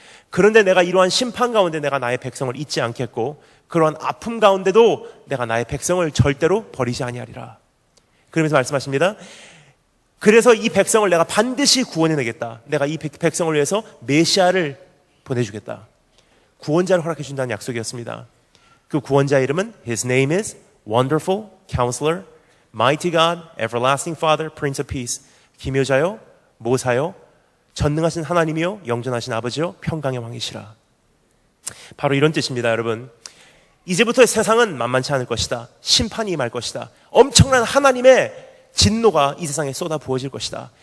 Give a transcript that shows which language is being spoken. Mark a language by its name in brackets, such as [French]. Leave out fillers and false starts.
[Korean] 그런데 내가 이러한 심판 가운데 내가 나의 백성을 잊지 않겠고 그러한 아픔 가운데도 내가 나의 백성을 절대로 버리지 아니하리라. 그러면서 말씀하십니다. 그래서 이 백성을 내가 반드시 구원해내겠다. 내가 이 백성을 위해서 메시아를 보내주겠다. 구원자를 허락해 준다는 약속이었습니다. 그 구원자의 이름은 [English] His name is Wonderful Counselor, Mighty God, Everlasting Father, Prince of Peace. [Korean] 기묘자요, 모사요, 전능하신 하나님이요, 영전하신 아버지요, 평강의 왕이시라. 바로 이런 뜻입니다, 여러분. 이제부터 세상은 만만치 않을 것이다. 심판이 임할 것이다. 엄청난 하나님의 진노가 이 세상에 쏟아 부어질 것이다.